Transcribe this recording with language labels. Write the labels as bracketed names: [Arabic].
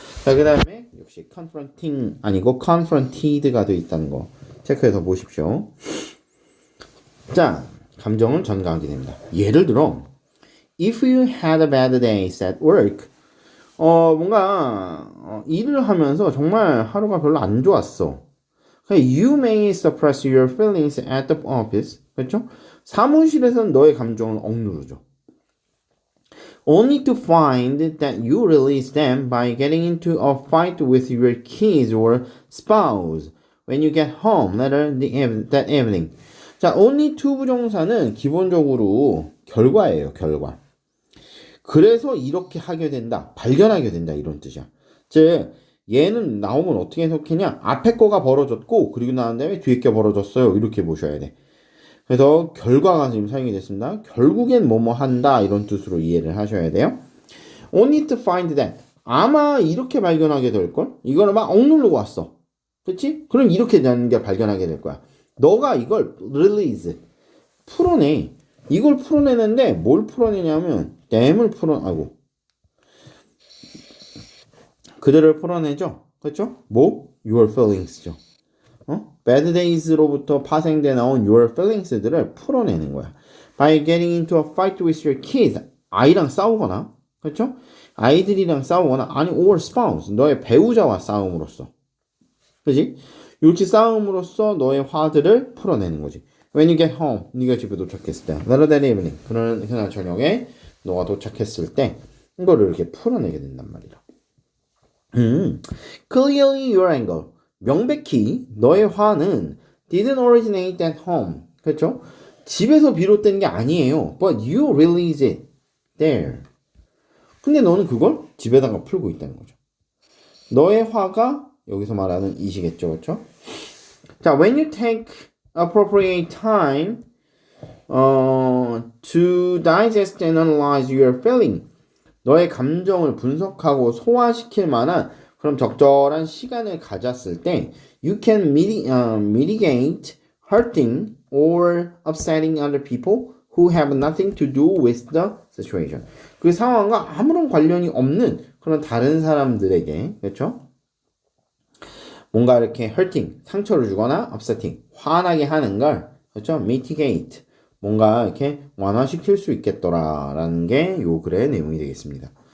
[Korean] 자, 그 다음에 역시 confronting 아니고 confronted가 되어 있다는 거 체크해서 보십시오. 자, 감정을 전가하게 됩니다. 예를 들어, [English] if you had a bad day at work, [Korean] 뭔가 일을 하면서 정말 하루가 별로 안 좋았어. [English] You may suppress your feelings at the office. [Korean] 그렇죠? 사무실에서는 너의 감정을 억누르죠. [English] Only to find that you release them by getting into a fight with your kids or spouse when you get home later that evening. [Korean] 자, only to 부정사는 기본적으로 결과예요, 결과. 그래서 이렇게 하게 된다, 발견하게 된다 이런 뜻이야. 즉 얘는 나오면 어떻게 해석하냐? 앞에 거가 벌어졌고 그리고 나온 다음에 뒤에 게 벌어졌어요. 이렇게 보셔야 돼. 그래서 결과가 지금 사용이 됐습니다. 결국엔 뭐뭐 한다 이런 뜻으로 이해를 하셔야 돼요. [English] Only to find that. [Korean] 아마 이렇게 발견하게 될걸? 이거를 막 억누르고 왔어. 그치? 그럼 이렇게 되는 게 발견하게 될 거야. 너가 이걸 release, 풀어내. 이걸 풀어내는데 뭘 풀어내냐면 댐을 그들을 풀어내죠. 그렇죠? 뭐? [English] Your feelings [Korean] 죠. Bad days로부터 파생돼 나온 [English] your feelings [Korean] 들을 풀어내는 거야. [English] By getting into a fight with your kids. [Korean] 아이랑 싸우거나, 그렇죠? 아이들이랑 싸우거나, 아니 [English] or spouse, [Korean] 너의 배우자와 싸움으로써. 그렇지? 이렇게 싸움으로써 너의 화들을 풀어내는 거지. [English] When you get home, [Korean] 네가 집에 도착했을 때, [English] later that evening, [Korean] 그날 저녁에 너가 도착했을 때 이거를 이렇게 풀어내게 된단 말이야. [English] Clearly your anger. [Korean] 명백히 너의 화는 [English] didn't originate at home. [Korean] 그렇죠? 집에서 비롯된 게 아니에요. [English] But you release it there. [Korean] 근데 너는 그걸 집에다가 풀고 있다는 거죠. 너의 화가 여기서 말하는 이시겠죠. 그렇죠? [English] 자, when you take appropriate time to digest and analyze your feeling. [Korean] 너의 감정을 분석하고 소화시킬 만한 그런 적절한 시간을 가졌을 때 [English] you can mitigate hurting or upsetting other people who have nothing to do with the situation. [Korean] 그 상황과 아무런 관련이 없는 그런 다른 사람들에게, 그렇죠? 뭔가 이렇게 hurting, 상처를 주거나 upsetting, 화나게 하는 걸, 그렇죠? mitigate, 뭔가 이렇게 완화시킬 수 있겠더라라는 게 요 글의 내용이 되겠습니다.